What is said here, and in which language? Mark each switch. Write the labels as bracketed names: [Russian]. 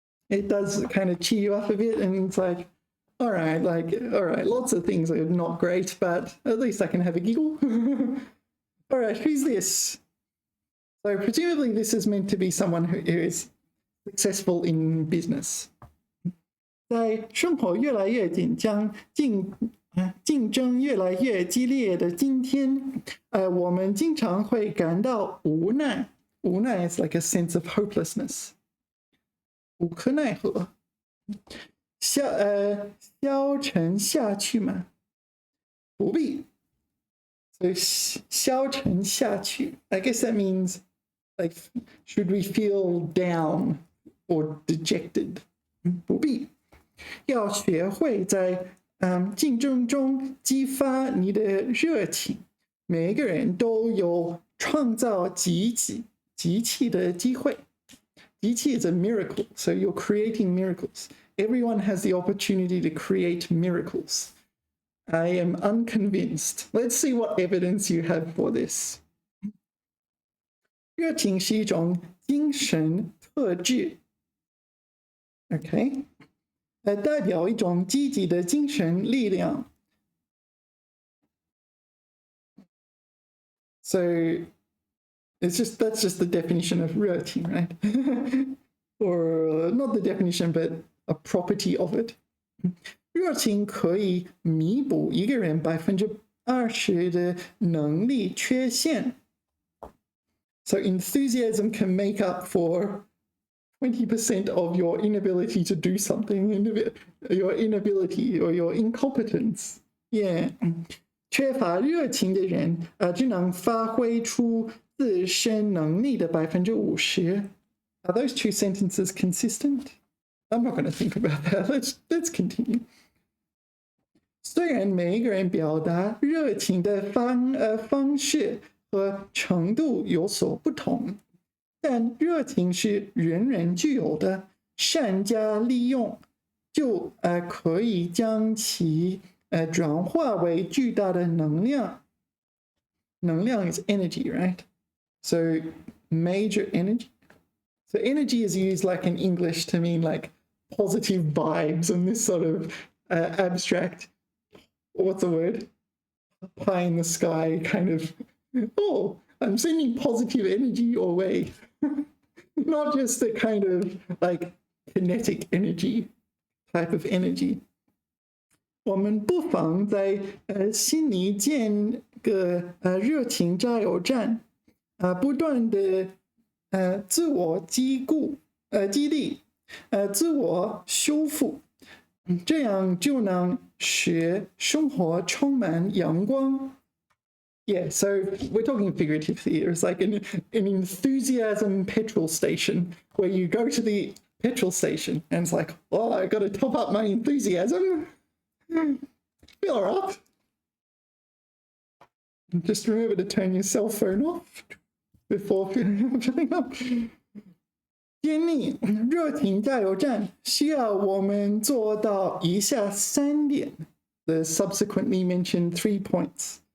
[English] It does kind of cheer you up a bit, and it's like, all right, lots of things are not great, but at least I can have a giggle. All right, who's this? So presumably this is meant to be someone who is successful in business. [Chinese] 在生活越来越紧张、竞争越来越激烈的今天，我们经常会感到无奈。 [English] 无奈 is like a sense of hopelessness. [Chinese] 无可奈何。消沉下去吗？不必。 [English] So [Chinese] 消沉下去 [English] I guess that means like should we feel down or dejected? [Chinese] 不必。要学会在竞争中激发你的热情。每个人都有创造奇迹的机会。 [English] 奇迹 is a miracle, so you're creating miracles. Everyone has the opportunity to create miracles. I am unconvinced. Let's see what evidence you have for this. [Chinese] 热情是一种精神特质。Okay. 代表一种积极的精神力量。 [English] So that's just the definition of 热情, right? Or not the definition, but a property of it. [Chinese] 热情可以弥补一个人20%的能力缺陷。 [English] So enthusiasm can make up for 20% of your inability to do something, your inability or your incompetence. Yeah. [Chinese] 缺乏热情的人只能发挥出自身能力的50%。 [English] Are those two sentences consistent? I'm not going to think about that. Let's continue. [Chinese] 虽然每一个人表达热情的方式和程度有所不同，但热情是人人具有的，善加利用，就可以将其转化为巨大的能量。 [English] 能量 is energy, right? So major energy. So energy is used like in English to mean like positive vibes and this sort of abstract, what's the word? Pie in the sky kind of, oh, I'm sending positive energy your way. Not just the kind of like kinetic energy type of energy. [Chinese] 我们不妨在心里建个热情加油站，不断的自我激励，自我修复，这样就能使生活充满阳光。 [English] Yeah, so we're talking figuratively here. It's like an enthusiasm petrol station where you go to the petrol station and it's like, oh, I got to top up my enthusiasm. Fill her up. Just remember to turn your cell phone off before filling up. [Chinese] 建立热情加油站需要我们做到以下3点。 [English] The subsequently mentioned 3 points.